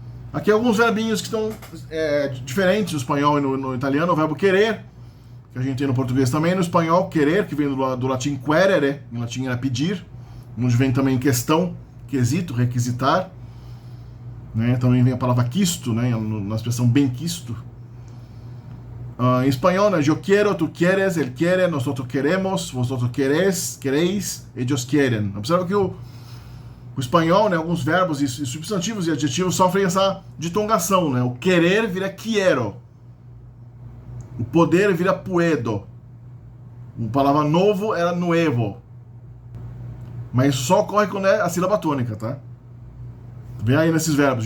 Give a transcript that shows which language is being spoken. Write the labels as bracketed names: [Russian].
[Portuguese] Aqui alguns verbinhos que estão diferentes no espanhol e no italiano, o verbo querer, que a gente tem no português também, no espanhol, querer, que vem do latim querere, em latim era pedir, onde vem também questão, quesito, requisitar, né? Também vem a palavra quisto, né? Na expressão bem quisto. Em espanhol, né? [Spanish] Yo quiero, tú quieres, él quiere, nosotros queremos, vosotros queréis, ellos quieren. [Portuguese] Observa que o espanhol, né? Alguns verbos e substantivos e adjetivos sofrem essa ditongação, né? O querer vira quiero. O poder vira puedo. A palavra novo era nuevo. Mas isso só ocorre quando é a sílaba tônica, tá? Vem aí nesses verbos.